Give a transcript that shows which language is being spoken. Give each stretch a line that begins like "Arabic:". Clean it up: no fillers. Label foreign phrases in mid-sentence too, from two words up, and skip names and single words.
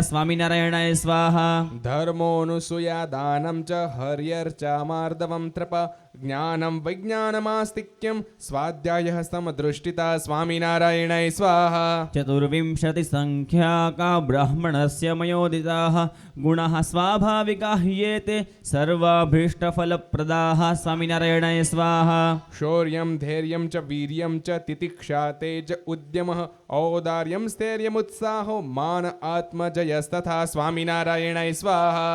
Sanskrit: સ્વામિનારાયણાય સ્વાહા. ધર્મોऽનુસૂયા દાनं ચ હર્યર્ચામાર્દવં ત્રપા જ્ઞાનમ વૈજ્ઞાનમાસ્તિક્યમ સ્વાધ્યાયઃ સમદૃષ્ટિતા. સ્વામિનારાયણાય સ્વાહા. ચતુર્વિંશતિ સંખ્યાકા બ્રાહ્મણસ્ય મયોદિતા परिकीर्तिताः गुणाः स्वाभाविकाः ये ते सर्वाभीष्टफलप्रदाः स्वामिनारायणाय स्वाहा शौर्यं धैर्यं च वीर्यं च तितिक्षा तेज उद्यमः औदार्यं स्थैर्यमुत्साहो मान आत्मजयस्तथा स्वामिनारायणाय स्वाहा